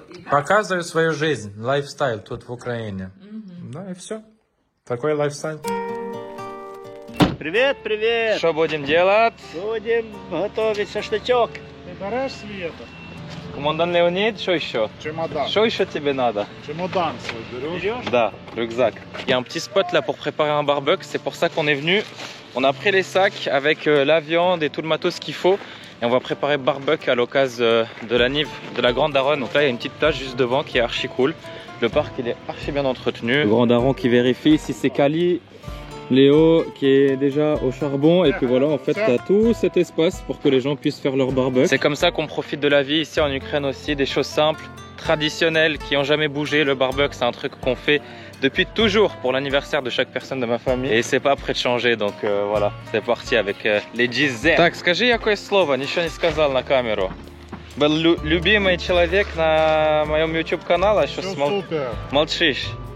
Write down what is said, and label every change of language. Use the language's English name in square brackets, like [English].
[Russian] Показываю свою жизнь, лайфстайл тут в Украине. Да, и все. Такой лайфстайл. Привет! Что будем делать? Будем готовить шашлычок. Ты берешь Света? Командант Леонид, что еще? Чемодан. Что еще тебе надо? Чемодан свой берешь? Да, [French] rucksack. Il y a un petit spot là pour préparer un barbecue, c'est pour ça qu'on est venu. On a pris les sacs avec la viande et tout le matos qu'il faut. Et on va préparer barbecue à l'occasion de la Nive, de la Grande Daronne. Donc là, il y a une petite plage juste devant qui est archi cool. Le parc, il est archi bien entretenu. Le Grand Daron qui vérifie si c'est Kali. Léo qui est déjà au charbon. Et puis voilà, en fait, tu as tout cet espace pour que les gens puissent faire leur barbecue. C'est comme ça qu'on profite de la vie ici en Ukraine aussi. Des choses simples, traditionnelles, qui n'ont jamais bougé. Le barbecue, c'est un truc qu'on fait depuis toujours pour l'anniversaire de chaque personne de ma famille. Et c'est pas prêt de changer, donc voilà, c'est parti avec les GZ. [Russian] Так, скажи якое слово, ничего не сказал на камеру. Был любимый человек на моем YouTube канале, что молчишь.